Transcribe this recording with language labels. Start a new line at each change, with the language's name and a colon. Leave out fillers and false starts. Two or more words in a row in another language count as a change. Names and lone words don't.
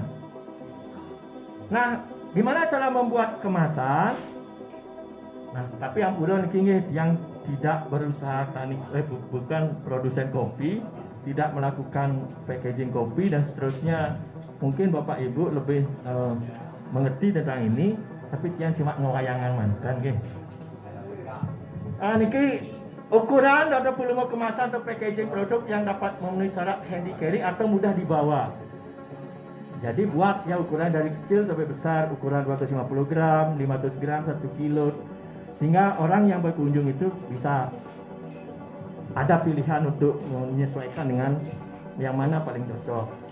Indonesian: Nah, gimana cara membuat kemasan? Nah, tapi yang buron yang tidak berusaha bukan produsen kopi, tidak melakukan packaging kopi dan seterusnya. Mungkin Bapak Ibu lebih mengerti tentang ini, tapi yang cuma ngewayangan mantan nggih. Niki ukuran atau volume kemasan atau packaging produk yang dapat memenuhi syarat
English: handy carry
Indonesian: atau mudah dibawa. Jadi buat ya ukuran dari kecil sampai besar, ukuran 250 gram, 500 gram, 1 kilo. Sehingga orang yang berkunjung itu bisa ada pilihan untuk menyesuaikan dengan yang mana paling cocok.